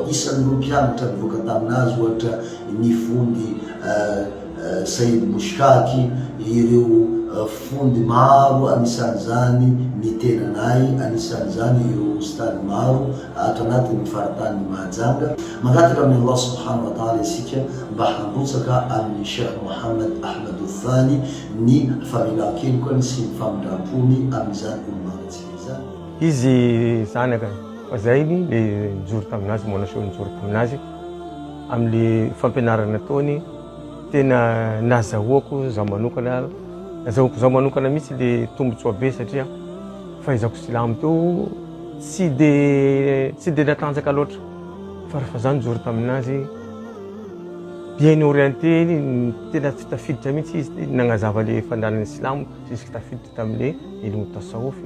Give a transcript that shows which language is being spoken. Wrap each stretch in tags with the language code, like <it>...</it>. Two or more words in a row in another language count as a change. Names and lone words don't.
<mg>Isan'ireo mpianatra nivoaka taminazy ohatra ny fondy Said Mushkaki, ireo fondy maro anisan'izany ny tenanay, anisan'izany ireo ustady maro ato anatin'ny faritany Mahajanga. Mangataka amin'ny Allah</mg> <ar>سبحانه وتعالى</ar> <mg>isika mba handrotsaka amin'ny Cheikh Mohammed Ahmad Thani ny familan-kelokany sy ny famindram-pony amin'izany olomangatsika izany. Izy zanaka zainy le nijoro taminazy, Monaso nijoro taminazy amin'ny fampianarana ataony, tena nazahoako zaho manokana mihitsy le tombotsoa be, satria fahaizako silamo teo tsy de natanjaka loatra, fa rehefa zaho nijoro taminazy</mg> <fr>bien orienté,</fr> <mg>tena tafiditra mihitsy izy nagnazava le fandalan'ny silamo jusque tafiditra tamin'le ilmu tasawufi.</mg>